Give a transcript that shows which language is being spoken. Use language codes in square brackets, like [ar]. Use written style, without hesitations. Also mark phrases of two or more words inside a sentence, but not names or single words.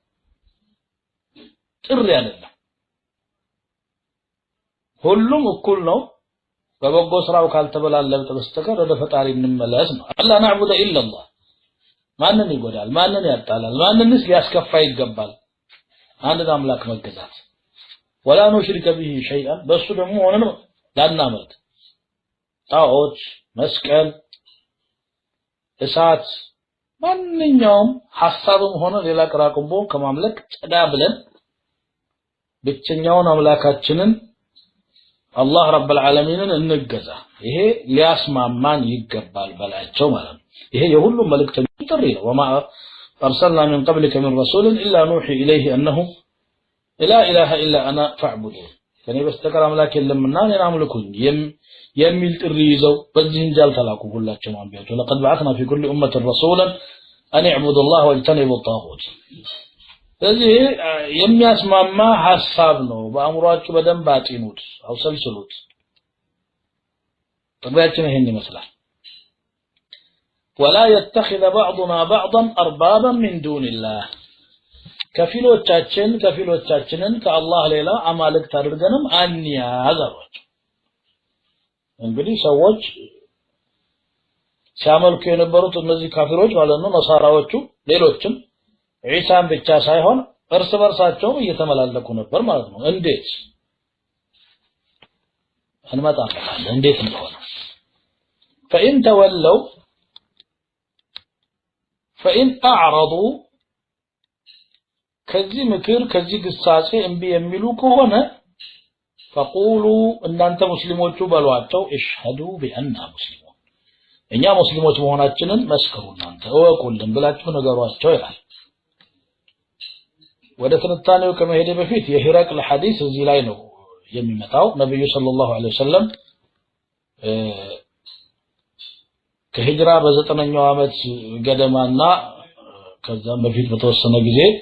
[am] ጥሪ አይደለም ሁሉም እኩል ነው በበጎ ስራው ካልተበላለጠ በስተቀር ወደ ፈጣሪ እንመለስ ነው [ar] ألا نعبد إلا الله [am] ማንን ይጎዳል ማንን ያጣላል ማንንስ ሊያስከፋ ይገባል አንድ አምላክ መገዛት [ar] ولا نشرك به شيئا [am] በሱ ደግሞ ሆነን ላናመልክ ጣዖት መስቀል እሳት ማንኛውም ሐሳብም ሆነ ሌላ ቅራቅንቦ ከማምለክ ጸዳ ብለን ብቸኛውን አምላካችንን አላህ [ar] رب العالمين [am] እንገዛ ይሄ ሊያስማማን ይገባል በላቸው ማለት ነው ይሄ የሁሉም መልእክተኛ ጥሪ ነው [ar] وما أرسلنا من قبلك من رسول إلا نوحي إليه أنه لا إله إلا أنا فاعبدون [am] ከኔ በስተቀር አምላክ የለምና እኔን አምልኩኝ የሚል ጥሪ ይዘው በዚህ እንጃል ተላኩ ሁላቸው አንቢያቱ [ar] لقد بعثنا في كل أمة رسولا أن اعبدوا الله واجتنبوا الطاغوت [am] ስለዚህ የሚያስማማ ሐሳብ ነው በአእምሮአችሁ በደንብ አጥኑት አውሰልስሉት ጥሪያችን ይሄን ይመስላል [ar] ولا يتخذ بعضنا بعضا أربابا من دون الله [am] ከፊሎቻችንን ከአላህ ሌላ አማልክት አድርገንም አንያዛቸው እንግዲህ ሰዎች ሲያመልኩ የነበሩት እነዚህ ካፊሮች ማለት ነው ነሳራዎቹ ሌሎችም ዒሳን ብቻ ሳይሆን እርስ በርሳቸው እየተመላለኩ ነበር ማለት ነው እንዴት እንመጣለን እንዴት እንደሆነ [ar] فإن تولوا فإن أعرضوا [am] ከዚህ ምክር ከዚህ ግሳጼ እንቢ የሚሉ ከሆነ فقولوا እናንተ ሙስሊሞቹ በሏቸው [ar] اشهدوا بأننا مسلمون [am] እኛ ሙስሊሞች መሆናችንን መስክሩ እናንተ እወቁልን ብላችሁ ነገሯቸው ይላል ወደ ትንታኔው ከመሄድ በፊት የሂረቅል ሐዲስ እዚህ ላይ ነው የሚመጣው ነብዩ [ar] صلى الله عليه وسلم [am] ከሂጅራ በ9ኛው ዓመት ገደማና ከዛም በፊት በተወሰነ ጊዜ